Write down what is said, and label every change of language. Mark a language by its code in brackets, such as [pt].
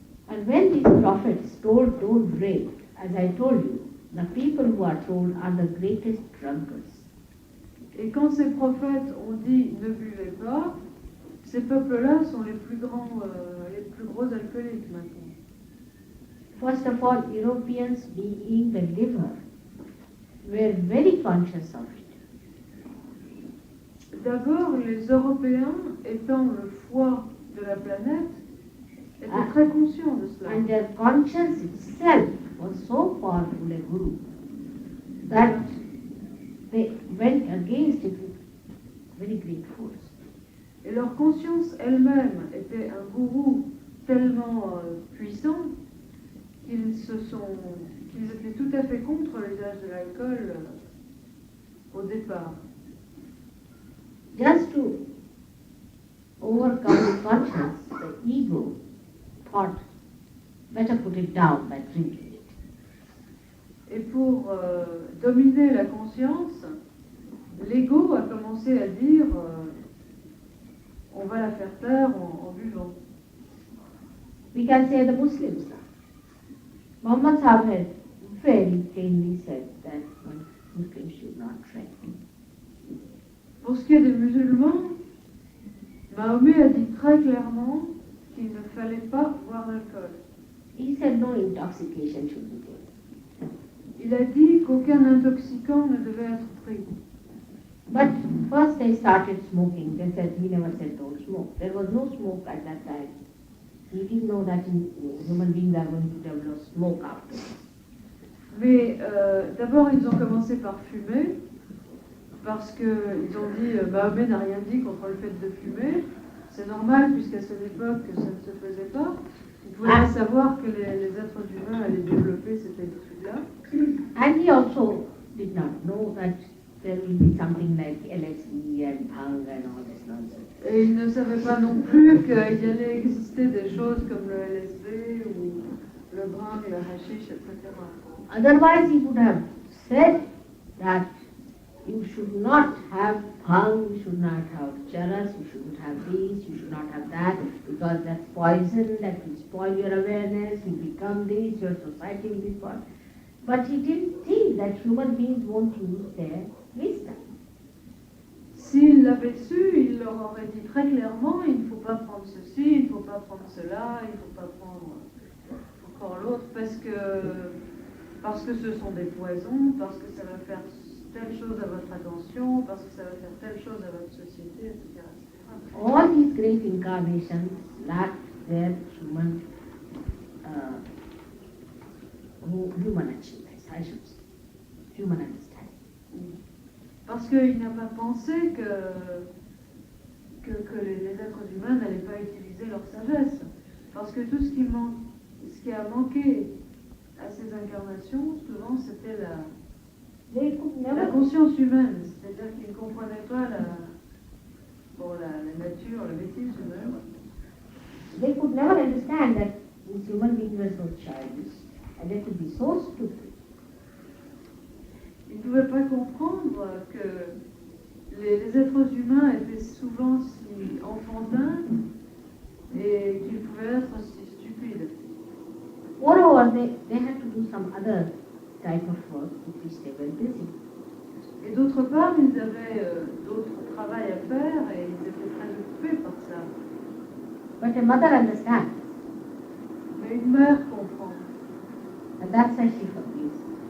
[en] And when these prophets told don't drink, as I told you, the people who are told are the greatest drunkards. [fr] Et quand ces prophètes ont dit ne buvez pas, ces peuples-là sont les plus gros alcooliques maintenant. [en] First of all, Europeans being the liver were very conscious of it. [fr] D'abord, les Européens, étant le foie de la planète, étaient très conscients de cela. [en] And their conscience itself was so powerful a guru that they went against it with very great force. [fr] Et leur conscience elle-même était un gourou tellement puissant qu'ils étaient tout à fait contre l'usage de l'alcool au départ. [en] Just to overcome the conscience, the ego thought, better put it down by drinking it. [fr] Et pour dominer la conscience, l'ego a commencé à dire on va la faire taire en buvant. [en] We can say the Muslims now. Muhammad Sahib had very plainly said that Muslims should not drink. [fr] Pour ce qui est des musulmans, Mahomet a dit très clairement qu'il ne fallait pas boire d'alcool. [en] He said no intoxication should be taken. [fr] Il a dit qu'aucun intoxicant ne devait être pris. [en] But first they started smoking. They said, he never said don't smoke. There was no smoke at that time. He didn't know that human beings are going to develop smoke afterwards. [fr] Mais d'abord, ils ont commencé par fumer, parce qu'ils ont dit Mahomet n'a rien dit contre le fait de fumer. C'est normal, puisqu'à cette époque, ça ne se faisait pas. Ils pouvaient pas savoir que les êtres humains allaient développer cette habitude-là. [en] And he also did not know that there will be something like LSD and bhang and all this nonsense. [fr] Et ils ne savaient pas non plus qu'il allait exister des choses comme le LSD ou le bhang, le hashish, etc. [en] Otherwise he would have said that you should not have bhang, you should not have charas, you shouldn't have this, you should not have that, because that's poison, that will spoil your awareness, you become this, your society will be spoiled. But he didn't think that human beings won't use their wisdom. [fr] S'il l'avait su, il leur aurait dit très clairement, il ne faut pas prendre ceci, il ne faut pas prendre cela, il ne faut pas prendre encore l'autre, parce que ce sont des poisons, parce que ça va faire telle chose à votre attention, parce que ça va faire telle chose à votre société, etc. [en] All these great incarnations lack their human achievements, I should say, human understanding. [fr] Parce qu'il n'a pas pensé que les êtres humains n'allaient pas utiliser leur sagesse. Parce que tout ce qui a manqué à ces incarnations, souvent, c'était la conscience humaine. C'est-à-dire qu'ils ne comprenaient pas la nature, la bêtise humaine. [en] They could never understand that these human beings were so childish and they could be so stupid. [fr] Ils ne pouvaient pas comprendre que les êtres humains étaient souvent si enfantins et qu'ils pouvaient être si stupides. [en] Moreover, they had to do some other type of work with which they were busy. [fr] Et d'autre part, ils avaient d'autres travail à faire et ils étaient très occupés par ça. [en] But a mother understands, [fr] Mais une mère comprend. [en] and that's why she forgives.